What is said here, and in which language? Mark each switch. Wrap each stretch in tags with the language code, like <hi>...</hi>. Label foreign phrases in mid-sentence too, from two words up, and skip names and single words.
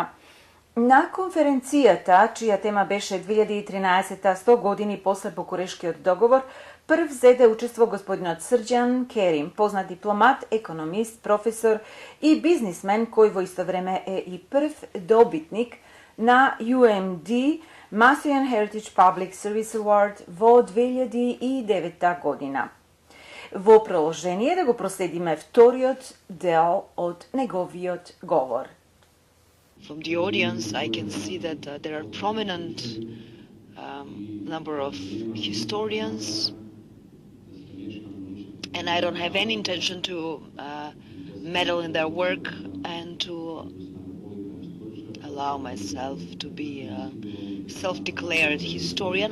<mk>На конференцијата, чија тема беше 2013 100 години после Букурешкиот договор, прв зеде учество господинот Срđan Керим, познат дипломат, економист, професор и бизнисмен, кој во исто време е и прв добитник на UMD Macedonian Heritage Public Service Award во 2009 година. Во проложение да го проследиме вториот дел од неговиот говор.</mk> <en>From the audience, I can see that there are prominent number of historians, and I don't have any intention to meddle in their work and to allow myself to be a self-declared historian.</en>